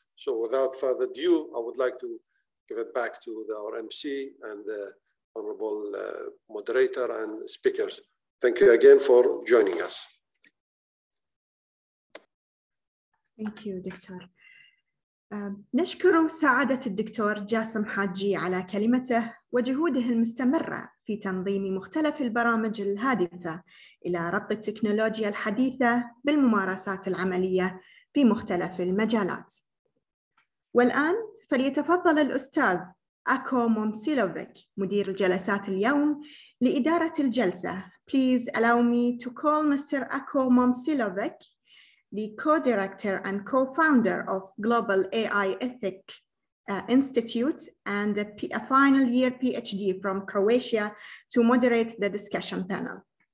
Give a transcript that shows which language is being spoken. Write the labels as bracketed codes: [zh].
[en] So without further ado, I would like to give it back to our MC and the honorable moderator and speakers. Thank you again for joining us. Thank you, doctor. [ar] نشكر سعادة الدكتور جاسم حاجي على كلمته وجهوده المستمرة في تنظيم مختلف البرامج الهادفة إلى ربط التكنولوجيا الحديثة بالممارسات العملية في مختلف المجالات. والآن فليتفضل الأستاذ أكو مومسيلوفيك مدير الجلسات اليوم لإدارة الجلسة. [en] Please allow me to call Mr. Ako Momsilovic, the co-director and co-founder of Global AI Ethics Institute and a final year PhD from Croatia, to moderate the discussion panel.